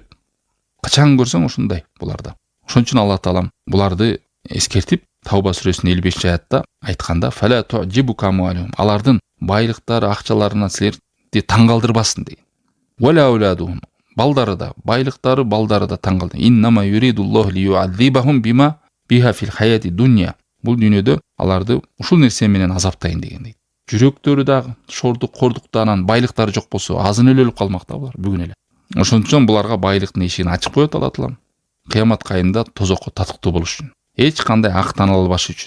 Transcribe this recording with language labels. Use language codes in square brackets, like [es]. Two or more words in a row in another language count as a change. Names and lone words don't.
[ky] Качан көрсөң ушундай буларда. Ошон үчүн Алла таалам буларды эскертип, Тауба сүрөсүнүн 55 аятта айтканда, [ar] "فلا تعجبك أموالهم", [ky] алардын байлыктары, акчаларына силерди таң калтырбасын деген. [ar] "ولا أولادهم", [ky] балдары да, байлыктары, балдары да таң калтыр. [ar] "إنما يريد الله ليعذبهم بما بها في الحياة دنيا". [ky] Бул дүйнөдө аларды ушул нерсе менен азаптайын деген дейт. Жүрөктөрү дагы шордук, кордуктанан байлыктары жок болсо, азын эле өлүп калмакта булар бүгүн эле. Ошон үчүн буларга байлыктын эшигин ачып коет Алла таалам. Кыямат кайында тозокко татыктуу болуш үчүн, эч кандай актан албаш үчүн.